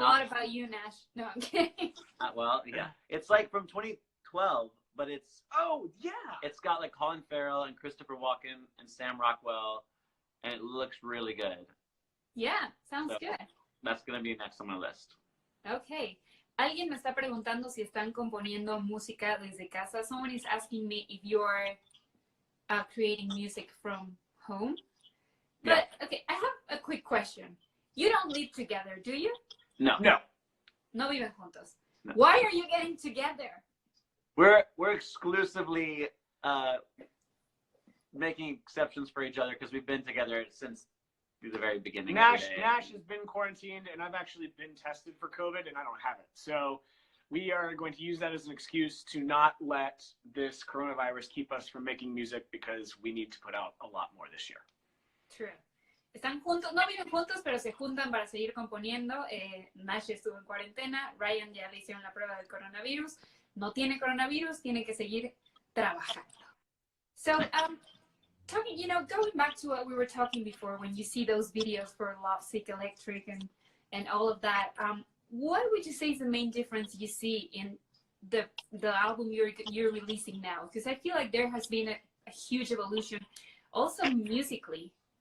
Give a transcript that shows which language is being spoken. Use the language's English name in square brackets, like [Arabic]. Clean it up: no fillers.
[English] a lot about you, Nash. No, I'm kidding. Well, yeah. It's like from 2012, but it's Oh, yeah. it's got like Colin Farrell and Christopher Walken and Sam Rockwell, and it looks really good. Yeah, sounds So, good. That's gonna be next on my list. Okay. [Spanish] Alguien me está preguntando si están componiendo música desde casa. [English] Someone is asking me if you're creating music from home. But, okay, I have a quick question. You don't live together, do you? No. [Spanish] No viven juntos. [English] No. Why are you getting together? We're exclusively making exceptions for each other because we've been together since the very beginning. Nash has been quarantined, and I've actually been tested for COVID, and I don't have it. So we are going to use that as an excuse to not let this coronavirus keep us from making music because we need to put out a lot more this year. True. [Spanish] Están juntos, no viven juntos, pero se juntan para seguir componiendo. Nash estuvo en cuarentena, Ryan ya le hicieron la prueba del coronavirus. No tiene coronavirus, tiene que seguir trabajando. [English] So, going back to what we were talking before, when you see those videos for Love Sick Electric and all of that, what would you say is the main difference you see in the album you're releasing now? Because I feel like there has been a huge evolution, also musically.